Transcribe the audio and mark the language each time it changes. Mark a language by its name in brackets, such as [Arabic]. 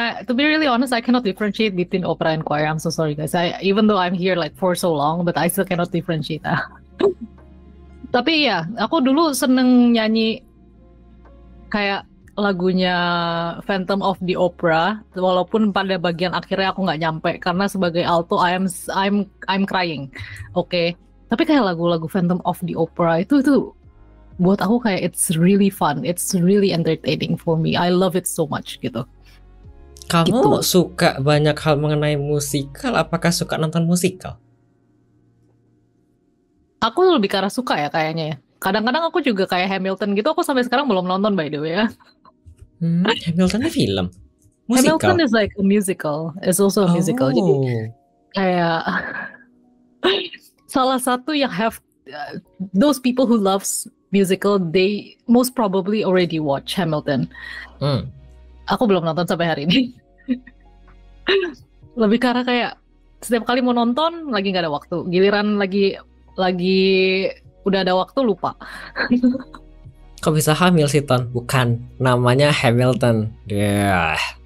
[English] To be really honest, I cannot differentiate between opera and choir. I'm so sorry guys. Even though I'm here like for so long, but I still cannot differentiate. [Indonesian] Tapi ya, aku dulu seneng nyanyi kayak lagunya Phantom of the Opera, walaupun pada bagian akhirnya aku nggak nyampe karena sebagai alto [English] I'm crying. [Indonesian] Oke. Tapi kayak lagu-lagu Phantom of the Opera itu buat aku kayak [English] it's really fun, it's really entertaining for me. I love it so much [Indonesian] gitu. Kamu suka banyak hal mengenai musikal? Apakah suka nonton musikal? Aku lebih ke arah suka ya kayaknya ya. Kadang-kadang aku juga kayak Hamilton gitu, aku sampai sekarang belum nonton [English] by the way [Indonesian] ya. Hamilton film? Musikal? [English] Hamilton is like a musical, it's also a musical. [Indonesian] Jadi kayak salah satu yang [English] have those people who loves musical, they most probably already watch Hamilton. [Indonesian] Aku belum nonton sampai hari ini. Lebih karena kayak setiap kali mau nonton lagi nggak ada waktu. Giliran lagi udah ada waktu lupa. Kok bisa hamil sih Ton? Bukan, namanya Hamilton. [English] Yeah.